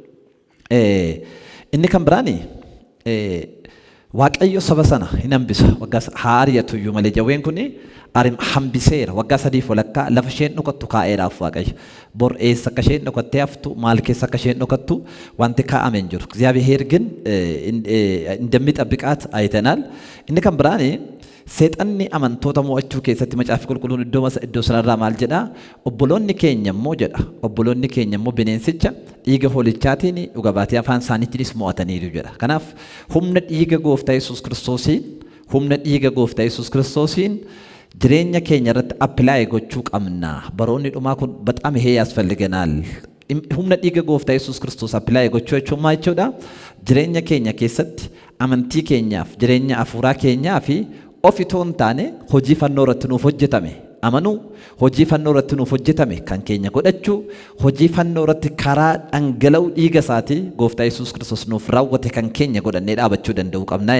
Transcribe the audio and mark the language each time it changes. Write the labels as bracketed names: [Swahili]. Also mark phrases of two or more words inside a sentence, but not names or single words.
[Oromo] Inni kan biraani Waaqayyo saba sana hin hambisa. Waggaa haariyatu iyyuu malee jawween kuni hambiseera. Waggaa sadiif walakkaa lafa isheen dhokattu kaa'eedhaaf Waaqayyo. Bor eessa akka isheen dhokattee haftu, maal keessa akka isheen dhokattu wanti kaa'ame hin jiru. [Amharic] እግዚአብሔር ግን እንደሚጠብቃት አይተናል። [Oromo] inni kan biraani seexanni amantoota mo'achuu keessatti macaafi qulqulluun iddoo sanarraa maal jedha? Obboloonni keenya immoo jedha. Obboloonni keenya immoo bineensicha dhiiga hoolichaatiin dhuga baatee afaan isaaniittis mo'ataniiru jedha. Kanaaf humna dhiiga gooftaa Yesuus Kiristoosiin jireenya keenya irratti appilaayi gochuu qabna. Baroonni dhumaa kun [Amharic] በጣም ይሄ ያስፈልገናል. [Oromo] humna dhiiga gooftaa Yesuus Kiristoos appilaayi gochuu jechuun maal jechuudha? Jireenya keenya keessatti amantii keenyaaf, jireenya hafuuraa keenyaa fi ofitoon taane hojii fannoo irratti nuuf hojjetame amanuu, hojii fannoo irratti nuuf hojjetame kan keenya godhachuu, hojii fannoo irratti karaa dhangala'uu dhiiga isaatii gooftaa Yesuus Kiristoos nuuf raawwate kan keenya godhannee dhaabachuu danda'uu qabna.